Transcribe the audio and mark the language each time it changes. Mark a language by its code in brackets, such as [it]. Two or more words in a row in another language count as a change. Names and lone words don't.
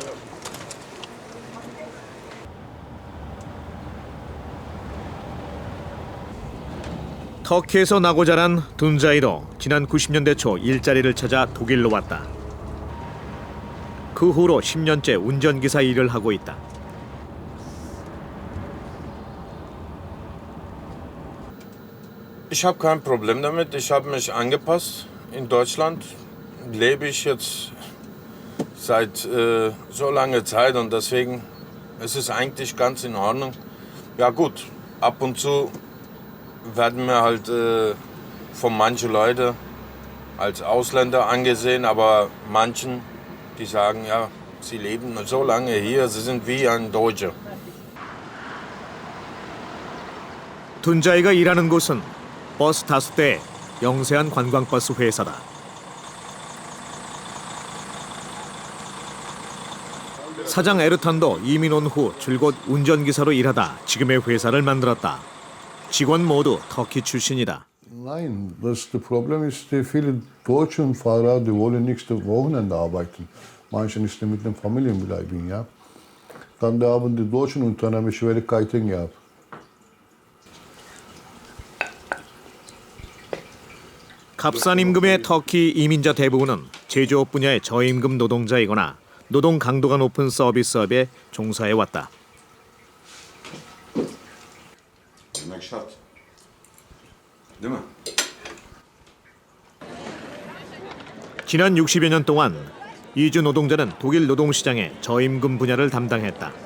[ko] 터키에서 나고 자란 둔자이도 지난 90년대 초 일자리를 찾아 독일로 왔다. 그 후로 10년째 운전기사 일을 하고 있다. [de] Ich habe kein Problem damit. Ich habe mich angepasst. In Deutschland lebe ich jetzt seit so langer Zeit und deswegen ist es eigentlich ganz in Ordnung. Ja gut, ab und zu werden wir halt von manchen Leuten als Ausländer angesehen, aber manchen, die sagen, ja, sie leben so lange hier, sie sind wie ein Deutscher. [ko] 둔자이가 일하는 곳은 버스 다수 대의 영세한 관광버스 회사다. 사장 에르탄도 이민 온 후 줄곧 운전기사로 일하다 지금의 회사를 만들었다. 직원 모두 터키 출신이다. [de] Nein, das Problem ist, viele deutsche Fahrer, die wollen nicht Wochenende arbeiten. Manche nicht mit den Familien bleiben, ja. Dann haben die deutschen Unternehmen Schwierigkeiten gehabt. [ko] 값싼 임금의 터키 이민자 대부분은 제조업 분야의 저임금 노동자이거나 노동 강도가 높은 서비스업에 종사해왔다. 지난 60여 년 동안 이주 노동자는 독일 노동시장의 저임금 분야를 담당했다.